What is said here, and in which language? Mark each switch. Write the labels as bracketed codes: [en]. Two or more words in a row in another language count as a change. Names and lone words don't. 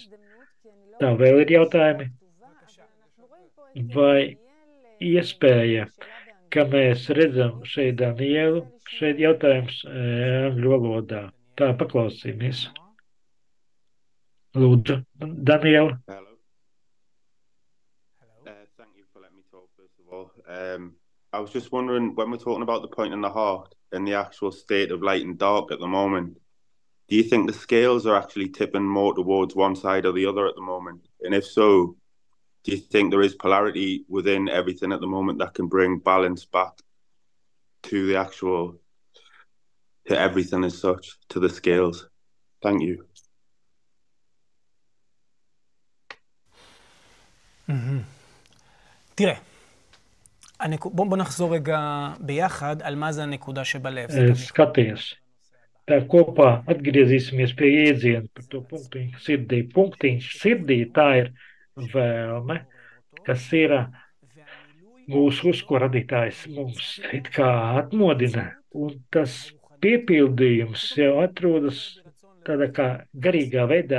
[lv] Tā vēl ir jautājumi? Vai iespēja, ka mēs redzam šeit Danielu, šeit jautājums angļu valodā. Tā, paklausīsimies. Lūdzu, Daniela. [en] Hello. Thank you for letting me talk, first of all. I was just wondering, when we're talking about the point in the heart and the actual state of light and dark at the moment, do you think the scales are actually tipping more towards one side or the other at the moment? And if so, do you think there is polarity within everything at the moment that can bring balance back to the actual, to everything as such, to the scales? Thank you. [he] תראה, בוא נחזור רגע ביחד על מה זה הנקודה שבלב. [lv] Skaties. Tā kopā atgriezīsimies pie iedziena par to punktiņu sirdī. Punktiņš sirdī tā ir vēlme, kas ir mūsu, uz ko radītājs mums it kā atmodina. Un tas piepildījums jau atrodas tādā kā garīgā veidā.